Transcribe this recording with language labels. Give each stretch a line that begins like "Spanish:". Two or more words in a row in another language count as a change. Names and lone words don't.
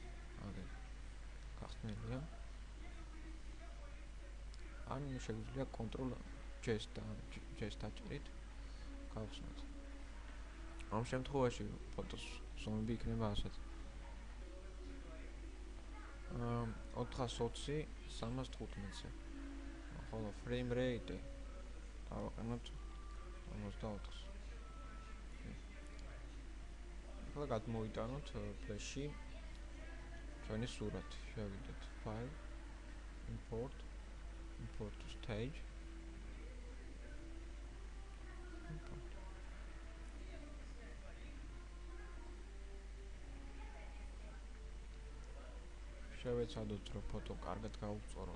Georgian: აგერ გახსნილია. ან შეგვიძლია Ctrl+J დაჭერით გავხსნათ. ამ შემთხვევაში ფოტოს ზომები იქნება ასეთი. 420 315-ზე. ხოლო
English: frame rate
Georgian: დავაყენოთ 54-ს. ახლა გადმოვიტანოთ Flash-ში ჩვენი სურათი. შევიდეთ File, Import to Stage. შევეცადოთ, რომ ფოტო კარგად გავუწოროთ.